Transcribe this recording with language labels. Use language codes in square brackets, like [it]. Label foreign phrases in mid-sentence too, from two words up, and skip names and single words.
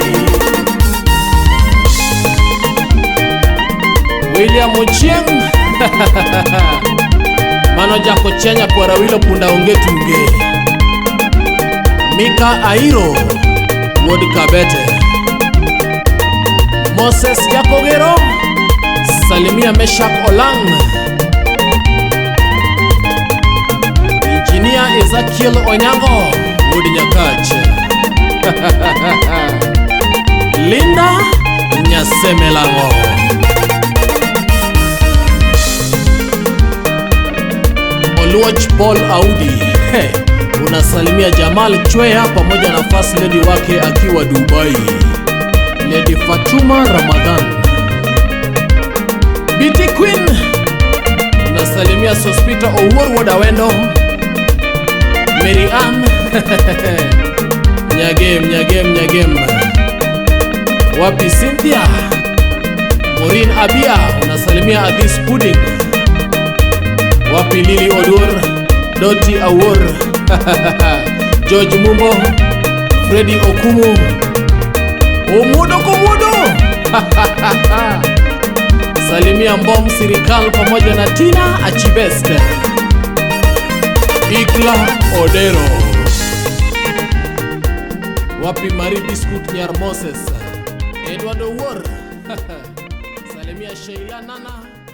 [luo] William Ochieng Mano jako chenya kwara wilo punda onge tuge, Mika Airo Wuod Kabete, Moses Jakogero, Salimia Meshak Olang, Engineer Ezekiel Onyango Wuod Nyakach, Linda Nyasemelango, Oluoch Paul Audi, [sw] unasalimia Jamal Chwea pamoja na [en] first lady [sw] wake akiwa Dubai, Lady Fatuma Ramadhan, BT Queen, unasalimia Sospita Owuor Woda Wendo, Mary Ann Nyagem, wapi Cynthia, Maureen Abia, unasalimia Addis Pudding, wapi Lily Odur, Doti Awor George Mumbo, Freddy Okumu, Omudo Komudo Salimia Mbom Sirikal pamoja na Tina Achibest, Ikla Odero, wapi Mari Biscuit Nyar Moses, Edward Owor Salimia Sheila Nana